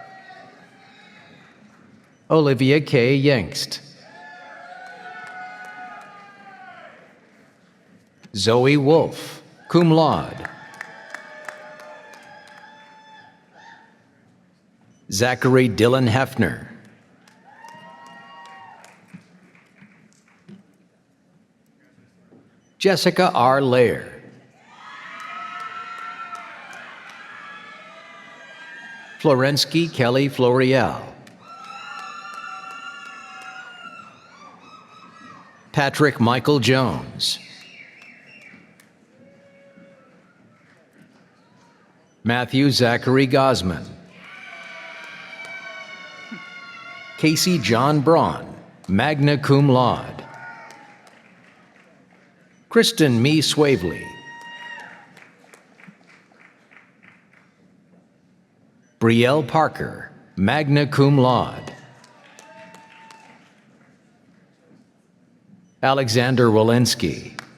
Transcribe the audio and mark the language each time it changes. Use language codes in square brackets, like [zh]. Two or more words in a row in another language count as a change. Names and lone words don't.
[en] Olivia K. Yangst. Zoe Wolf, [la] cum laude. [en] Zachary Dylan Hefner. Jessica R. Lair. Florensky Kelly Florial. Patrick Michael Jones. Matthew Zachary Gosman. Casey John Braun, [la] magna cum laude. [en] Kristen Mee Swavely. Brielle Parker, [la] magna cum laude. [en] Alexander Walensky.